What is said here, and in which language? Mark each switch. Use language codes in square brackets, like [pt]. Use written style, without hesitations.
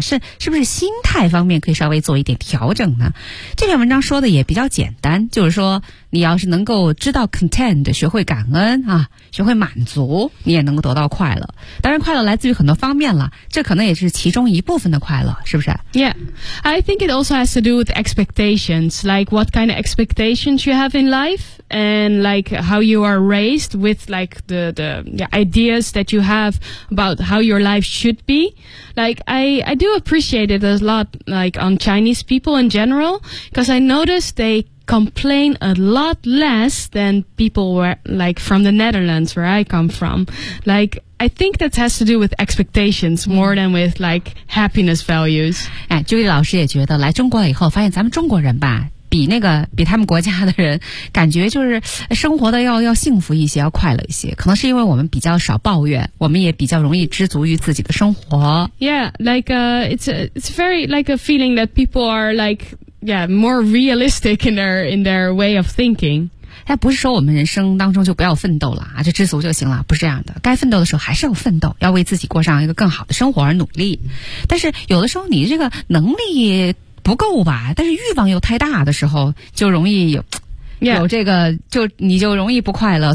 [zh] 是不是心态方面可以稍微做一点调整呢？这篇文章说的也比较简单，就是说你要是能够知道 content， 学会感恩啊，学会满足，你也能够得到快乐。当然快乐来自于很多方面了，这可能也是其中一部分的快乐，是不是？ [en] Yeah, I think it also has to do with expectations, like what kind of expectations you have in life, and like how you are raised with like the ideas that you have about how your life should be. Like, I do appreciate it a lot, like on Chinese people in general, because I noticed they complain a lot less than people were like from the Netherlands, where I come from. Like, I think that has to do with expectations more than with like happiness values. [zh] 哎，朱莉老师也觉得来中国以后发现咱们中国人吧，比他们国家的人感觉就是生活的要幸福一些，要快乐一些，可能是因为我们比较少抱怨，我们也比较容易知足于自己的生活。 [en] Yeah, like it's very like a feeling that people are likemore realistic in their way of thinking. [zh] 哎，不是说我们人生当中就不要奋斗了啊，就知足就行了，不是这样的。该奋斗的时候还是要奋斗，要为自己过上一个更好的生活而努力。但是有的时候你这个能力不够吧，但是欲望又太大的时候，就容易有这个，就你就容易不快乐。